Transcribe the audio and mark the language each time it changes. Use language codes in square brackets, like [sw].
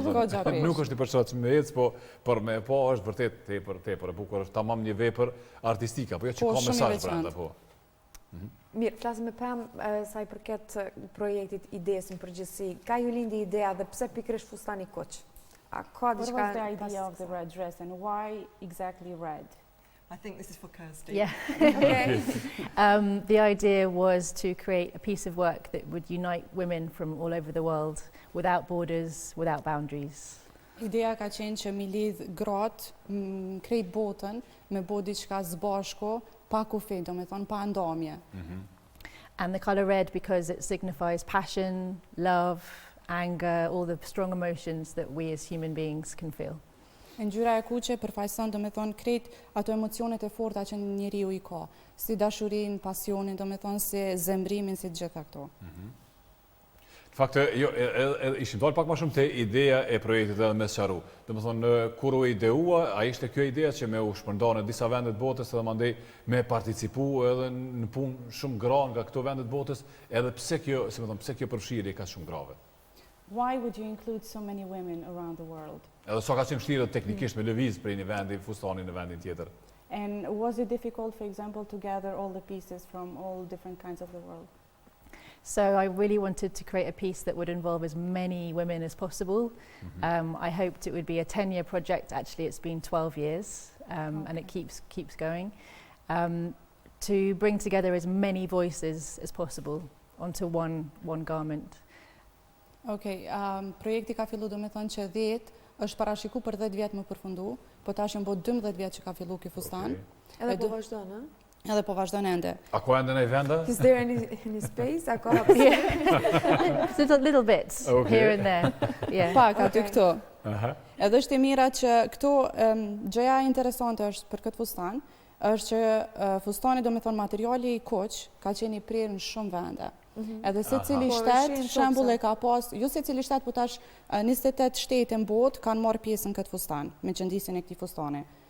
[sq] Nuk është i përshtatshëm me ecë, po për me pa është vërtet tepër e bukur, është tamam një vepër artistike, apo jo që ka mesazh brenda, po. Mirë, flasim me Pam sa i përket projektit, idesë në përgjithësi. Ka ju lindi idea dhe pse pikërisht fustani kuq? A ka diçka? [en] What was the idea of the red dress and why exactly red? I think this is for Kirstie. Yeah. Okay. The idea was to create a piece of work that would unite women from all over the world, without borders, without boundaries. [sq] Ideja ka qenë që mi lidh gratë krejt botën me bo diçka zbashko, pa kufi, do me thonë pa ndamje. [en] And the colour red because it signifies passion, love, anger, all the strong emotions that we as human beings can feel. [sq] Ngjyra e kuqe përfaqëson, do me thonë, krejt ato emocionet e forta që njeriu i ka, si dashurin, pasionin, do me thonë, si zemrimin, si gjitha këto. Fakte, ishim dalë pak ma shumë te ideja e projektit edhe me sqaru. Dhe më thonë, kur u ideua, a ishte kjo ideja që me u shpërnda në disa vendet botës edhe mandej me participu edhe në punë shumë gra nga këto vendet botës, edhe pse kjo përfshirje ka shumë grave? [en] Why would you include so many women around the world? [sq] Edhe so ka qenë vështirë teknikisht me lëviz prej një vendi fustani në vendin tjetër. [en] And was it difficult, for example, to gather all the pieces from all different kinds of the world? So I really wanted to create a piece that would involve as many women as possible. I hoped it would be a 10-year project. Actually, it's been 12 years, and it keeps going. To bring together as many voices as possible onto one garment. [sq] Okay, projekti ka fillu, do me thënë që 10 është parashiku për 10 vjetë më përfundu, po tash janë bo 12 vjetë që ka fillu ky fustan. Edhe po vazhdon, ë? Edhe po vazhdon ende. A ka ende në venda? [en] Is there any space? [sq] A ka [en] Just a little bit here and there. Yeah. [sq] Pak aty këto. Edhe është e mira që këto gjëja interesante është për këtë fustan, është që fustani, do me thonë, materiali i kuq ka qenë i prirë në shumë vende. Edhe se cili shtet, shembull e ka pas, jo se cili shtet, po tash 28 shtete në botë kanë marrë pjesën këtë fustan, me qëndisjen e këtij fustani.